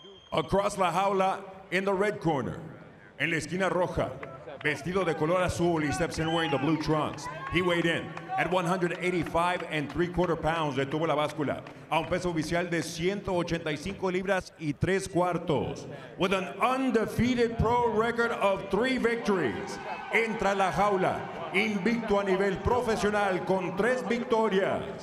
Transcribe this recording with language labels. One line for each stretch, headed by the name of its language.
English: Across
Spanish: la jaula
English: in the red corner,
Spanish: en la esquina roja, vestido de color azul.
English: He steps in wearing the blue trunks. He weighed in at 185 3/4 pounds.
Spanish: Detuvo la báscula a un peso oficial de 185 libras y 3/4.
English: With an undefeated pro record of 3 victories.
Spanish: Entra a la jaula invicto a nivel profesional con 3 victorias.